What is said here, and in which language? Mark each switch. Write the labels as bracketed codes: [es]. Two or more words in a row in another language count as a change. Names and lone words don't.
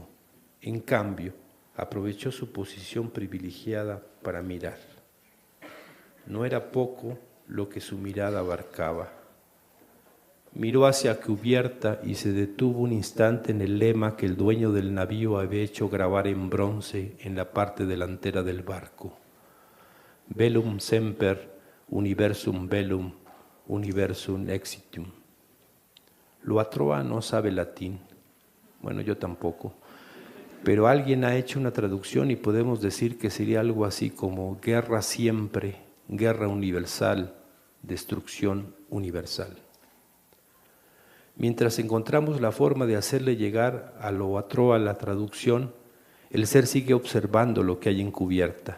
[es] En cambio, aprovechó su posición privilegiada para mirar. No era poco lo que su mirada abarcaba. Miró hacia cubierta y se detuvo un instante en el lema que el dueño del navío había hecho grabar en bronce en la parte delantera del barco. [la] Bellum semper, universum bellum, universum exitum. [es] Loatroa no sabe latín, bueno, yo tampoco, pero alguien ha hecho una traducción y podemos decir que sería algo así como guerra siempre, guerra universal, destrucción universal. Mientras encontramos la forma de hacerle llegar a Loatroa la traducción, el ser sigue observando lo que hay en cubierta.